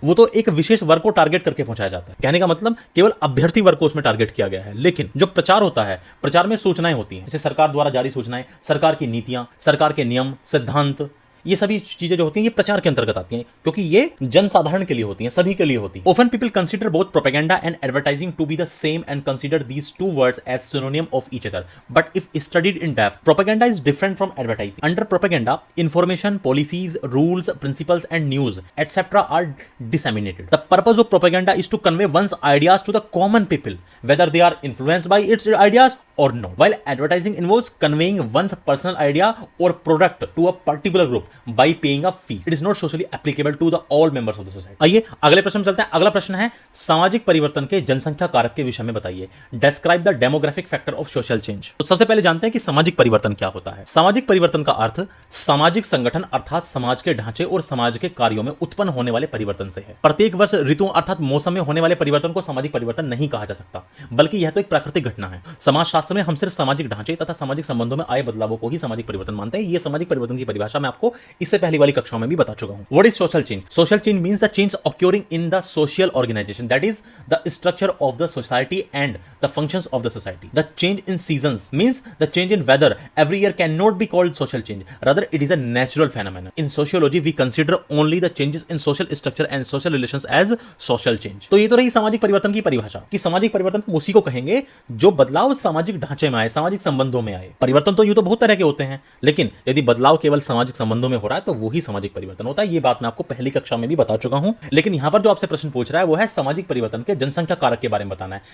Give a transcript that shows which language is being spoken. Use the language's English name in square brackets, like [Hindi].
[Hindi] वो तो एक विशेष वर्ग को टारगेट करके पहुंचाया जाता है। कहने का मतलब केवल अभ्यर्थी वर्ग को उसमें टारगेट किया गया है। लेकिन जो प्रचार होता है, प्रचार में सूचनाएं होती हैं, जैसे सरकार द्वारा जारी सूचनाएं, सरकार की नीतियां, सरकार के नियम, सिद्धांत, ये सभी चीजें जो होती हैं ये प्रचार के अंतर्गत आती हैं क्योंकि ये जनसाधारण के लिए होती हैं, सभी के लिए होती हैं। [English] Often people consider both propaganda and advertising to be the same and consider these two words as synonym of each other. But if studied in depth, propaganda is different from advertising. Under propaganda, information, policies, rules, principles and news, etc. are disseminated. The purpose of propaganda is to convey one's ideas to the common people, whether they are influenced by its ideas or not. While advertising involves conveying one's personal idea or product to a particular group by paying a fee. It is not socially applicable to the all members of the society. [Hindi] आइए अगले प्रश्न में चलते हैं। अगला प्रश्न है सामाजिक परिवर्तन के जनसंख्या कारक के विषय में बताइए। [English] Describe the demographic factor of social change. [Hindi] तो सबसे पहले जानते हैं कि सामाजिक परिवर्तन क्या होता है। सामाजिक परिवर्तन का अर्थ सामाजिक संगठन अर्थात समाज के ढांचे और समाज के कार्यों में उत्पन्न होने वाले परिवर्तन से है। प्रत्येक वर्ष ऋतुओं अर्थात मौसम में होने वाले परिवर्तन को सामाजिक परिवर्तन नहीं कहा जा सकता, बल्कि यह तो एक प्राकृतिक घटना है। समाजशास्त्र में हम सिर्फ सामाजिक ढांचे तथा सामाजिक संबंधों में आए बदलावों को ही सामाजिक परिवर्तन मानते हैं। यह सामाजिक परिवर्तन की परिभाषा मैं आपको इससे पहली वाली कक्षाओं में भी बता चुका हूं। [English] What is social change? Social change means the change occurring in the social organization, that is the structure of the society and the functions of the society. The change in seasons means the change in weather every year cannot be called social change. Rather, it is a natural phenomenon. In sociology, we consider only the changes in social structure and social relations as social change. [Hindi] तो ये तो रही सामाजिक परिवर्तन की परिभाषा कि सामाजिक परिवर्तन हम उसी को कहेंगे जो बदलाव सामाजिक ढांचे में आए, सामाजिक संबंधों में आए। परिवर्तन तो यूं तो बहुत तरह के होते हैं, लेकिन यदि बदलाव केवल सामाजिक संबंधों में हो रहा है तो वही सामाजिक परिवर्तन होता है। ये बात मैं आपको पहली कक्षा में भी बता चुका हूं। लेकिन यहां पर जो आपसे प्रश्न पूछ रहा है वो है सामाजिक परिवर्तन के जनसंख्या कारक के बारे में बताना है।